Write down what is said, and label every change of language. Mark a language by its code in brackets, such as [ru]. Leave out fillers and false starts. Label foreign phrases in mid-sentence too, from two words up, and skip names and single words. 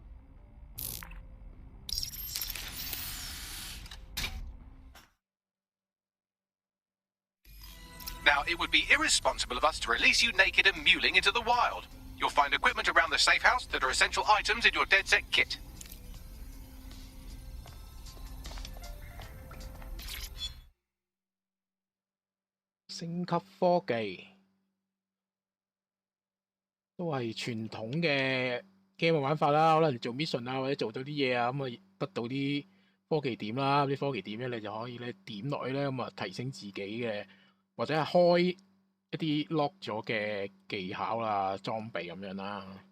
[en] Now, it would be irresponsible of us to release you naked and mewling into the wild. You'll find equipment around the safe house that are essential items in your DedSec kit. [yue] 升級科技都係傳統嘅 game 嘅玩法啦，可能你做 mission 啊，或者做到啲嘢啊，咁啊得到啲科技點啦，啲科技點咧你就可以咧點落去咧，咁啊提升自己嘅，或者係開一啲 lock 咗嘅技巧啦、裝備咁樣啦。